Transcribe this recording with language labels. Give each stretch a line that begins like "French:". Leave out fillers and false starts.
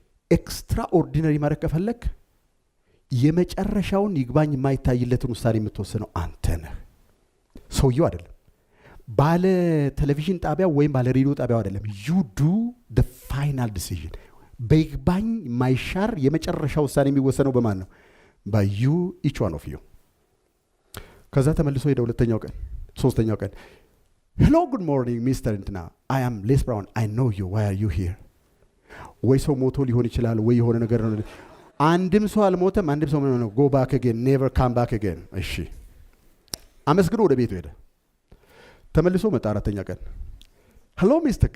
Amharic: ኤክስትራ ኦርዲነሪ ማድረግ ከፈለክ የመጨረሻውን ይግባኝ የማይታይለትን ውሳኔ የምትወስነው አንተ ነህ፣ ሰውየው አይደለም። ባለ ቴሌቪዥን ጣቢያ ወይም ባለ ሬዲዮ ጣቢያው አይደለም።
English: you do the final decision
Amharic: በይግባኝ ማይሻር የመጨረሻ ውሳኔ የሚወሰነው በማን ነው?
English: by you, each one of you።
Amharic: ከዛ ተመልሶ ሄደ ሁለተኛው ቀን ሶስተኛው ቀን
English: hello good morning Mr.
Amharic: እንትና
English: I am Les Brown I know you why are you here?
Amharic: ወይ ሰው ሞቶ ሊሆን ይችላል ወይ የሆነ ነገር ነው። አንድም ሰው አልሞተም። አንድም ሰው ነው
English: go back again never come back again።
Amharic: እሺ አመስግኖ ወደ ቤቱ ሄደ። ተመልሶ መጣ አራተኛ ቀን hello Mr.